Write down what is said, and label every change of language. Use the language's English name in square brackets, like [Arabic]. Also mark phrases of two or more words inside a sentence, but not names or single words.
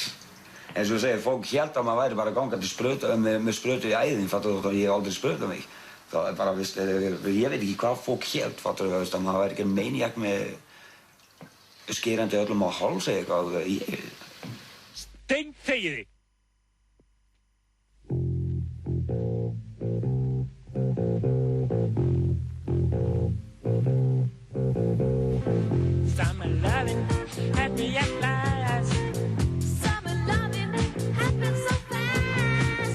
[Icelandic] Eins og ég segi, fólk hélt að maður væri bara gangandi sprauta, með sprautu í æðin, fattur þú, ég hef aldrei sprautað mig. Það bara, veist, ég veit ekki hvað fólk hélt, fattur við, veist, að maður væri ekki maniak með skerandi öllum á háls eða eitthvað, Steinþegið þig! [English] Summer loving had me at last. Summer loving happened so fast.